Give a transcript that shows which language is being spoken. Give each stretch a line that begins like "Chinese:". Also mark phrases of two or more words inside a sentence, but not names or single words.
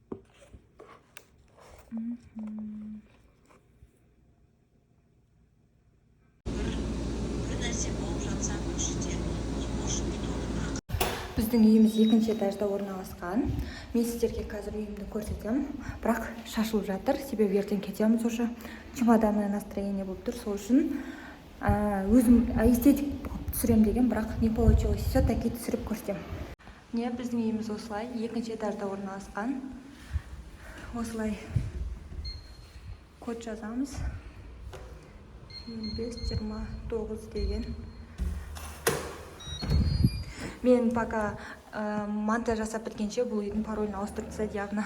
Kazakh: Біздің үйіміз 2-ші этажда орналасқан. Мен сіздерге қазір үйімді көрсетем. Бірақ шашылып жатыр. Себебі ертең кетеміз уже.
Russian: Чемоданное настроение
Kazakh: болып тұр. Сол үшін өзім эстетик түсірем деген, бірақ
Russian: не получилось.
Kazakh: Все-таки түсіріп көрсетем. Не, біздің үйіміз осылай. 2-ші этажда орналасқан. Осылай код жазамыз. 25-29 деген. Мен пока монтаж жасап біткенше бұл үйдің паролін ауыстырып тастады явно.